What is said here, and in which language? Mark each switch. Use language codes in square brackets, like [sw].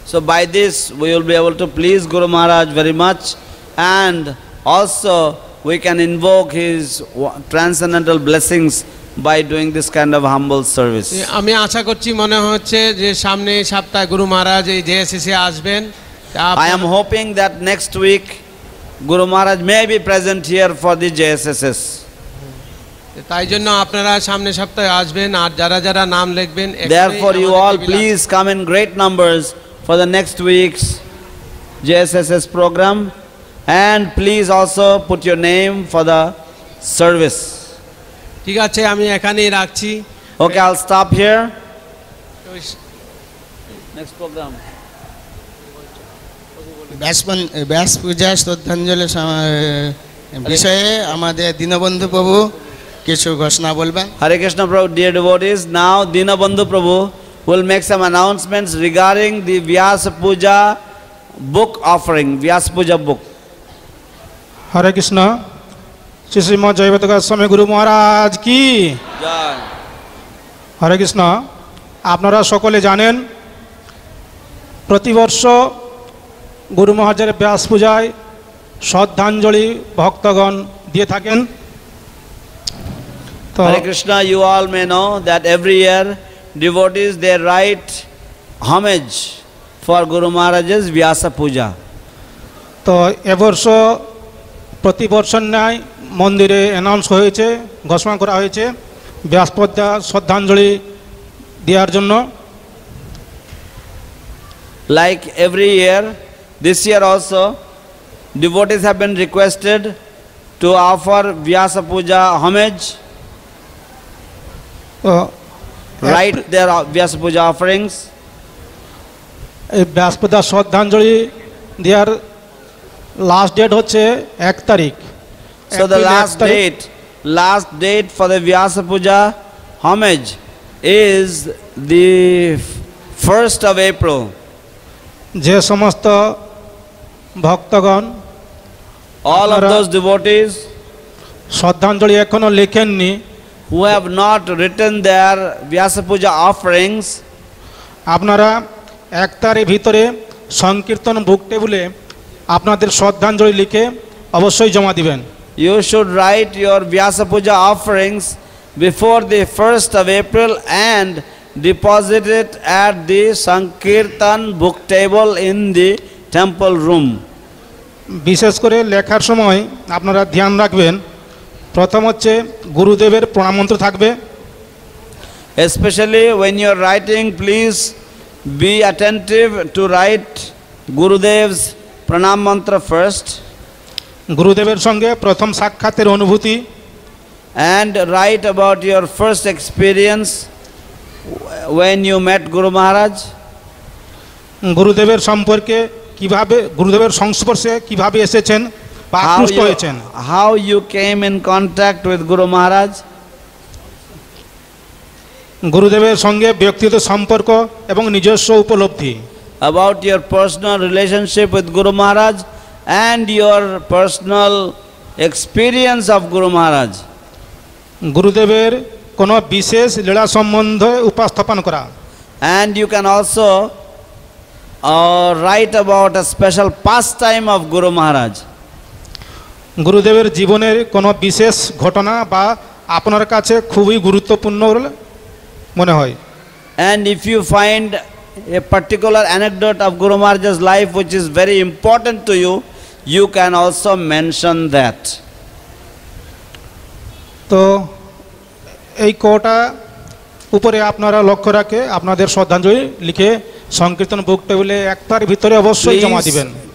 [en] So by this we will be able to please Guru Maharaj very much, and also we can invoke his transcendental blessings by doing this kind of humble service. [bn] আমি আশা করছি, মনে হচ্ছে যে সামনে সপ্তাহে গুরু মহারাজ এই জেএসএসে আসবেন। [en] I am hoping that next week Guru Maharaj may be present here for the JSSS. [bn] তাই জন্য আপনারা সামনে সপ্তাহে আসবেন, আর যারা যারা নাম লিখবেন, [en] Therefore you all please come in great numbers for the next week's JSSS program, and please also put your name for the service. [bn] ঠিক আছে, আমি এখানেই রাখছি। [en] Okay, I'll stop here. Next program. [bn] ব্যাস পূজা শ্রদ্ধাঞ্জলি বিষয়ে আমাদের দীনবন্ধু প্রভু কিছু ঘোষণা বলবেন। [en] Hare Krishna Prabhu, dear devotees, now Dinabandhu Prabhu will make some announcements regarding the Vyasa Puja book offering, Vyasa Puja book. [bn] হরে কৃষ্ণ। শ্রী শ্রীমৎ জয়বত গোস্বামী গুরু মহারাজ কি জয়। হরে কৃষ্ণ। আপনারা সকলে জানেন প্রতিবর্ষ গুরু মহারাজের ব্যাস পূজায় শ্রদ্ধাঞ্জলি ভক্তগণ দিয়ে থাকেন। [en] Hare Krishna, you all may know that every year devotees they write homage for Guru Maharaj's Vyasa Puja. [bn] তো এবর্ষ প্রতি বছর ন্যায় মন্দিরে অ্যানাউন্স হয়েছে, ঘোষণা করা হয়েছে ব্যাস পূজা শ্রদ্ধাঞ্জলি দেওয়ার জন্য। [en] Like every year, this year also, devotees have been requested to offer Vyasa Puja homage, write their Vyasa Puja offerings. [bn] এই ব্যাস পূজা শ্রদ্ধাঞ্জলি দেওয়ার লাস্ট ডেট হচ্ছে 1 তারিখ। [en] So the last date last date for the Vyasa Puja homage is the 1st of April. [bn] যে সমস্ত ভক্তগণ [en] All of [bn] Apnara- [en] those devotees [bn] শ্রদ্ধাঞ্জলি এখনো লেখেননি, [en] who have not written their Vyasa Puja offerings, [bn] আপনারা 1 তারিখ ভিতরে সংকীর্তন বুক টেবিলে আপনাদের শ্রদ্ধাঞ্জলি লিখে অবশ্যই জমা দিবেন। [en] you should write your Vyasa Puja offerings before the 1st of April and deposit it at the Sankirtan book table in the temple room. [bn] বিশেষ করে লেখার সময় আপনারা ধ্যান রাখবেন, প্রথম হচ্ছে গুরুদেবের প্রণামন্ত্র থাকবে। [en] Especially when you are writing, please be attentive to write Gurudev's Pranam Mantra first, [bn] গুরুদেবের সঙ্গে প্রথম সাক্ষাতের অনুভূতি, [en] and write about your first experience when you met Guru Maharaj, [bn] গুরুদেবের সম্পর্কে কিভাবে, গুরুদেবের সংস্পর্শে কিভাবে এসেছেন বা আকৃষ্ট হয়েছেন, [en] how you came in contact with Guru Maharaj, [bn] গুরুদেবের সঙ্গে ব্যক্তিগত সম্পর্ক এবং নিজস্ব উপলব্ধি, [en] about your personal relationship with Guru Maharaj and your personal experience of Guru Maharaj. [bn] গুরুদেবের কোনো বিশেষ লীলা সম্বন্ধে উপস্থাপন করা, [en] And you can also write about a special pastime of Guru Maharaj. [bn] গুরুদেবের জীবনের কোনো বিশেষ ঘটনা বা আপনার কাছে খুবই গুরুত্বপূর্ণ বলে মনে হয়। [en] And if you find a particular anecdote of Guru Maharaj's life which is very important to you, you can also mention that. [bn] তো এই কোটা উপরে আপনারা লক্ষ্য রাখে আপনাদের শ্রদ্ধাঞ্জলি লিখে সংকীর্তন বুক টেবিলে 1 তারিখ ভিতরে অবশ্যই জমা দিবেন।